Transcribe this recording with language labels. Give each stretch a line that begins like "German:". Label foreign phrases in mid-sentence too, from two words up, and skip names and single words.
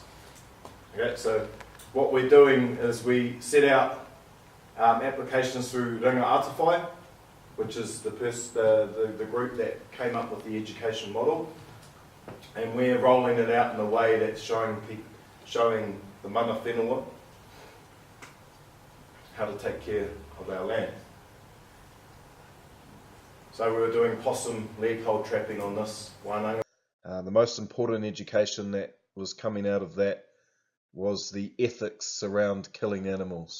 English: Okay, so what we're doing is we set out applications through Ringa Atawhai, which is the group that came up with the education model, and we're rolling it out in a way that's showing the
Māori: mana whenua
English: how to take care of our land. So we were doing possum leg hold trapping on this wānanga. The most important education that was coming out of that was the ethics around killing animals.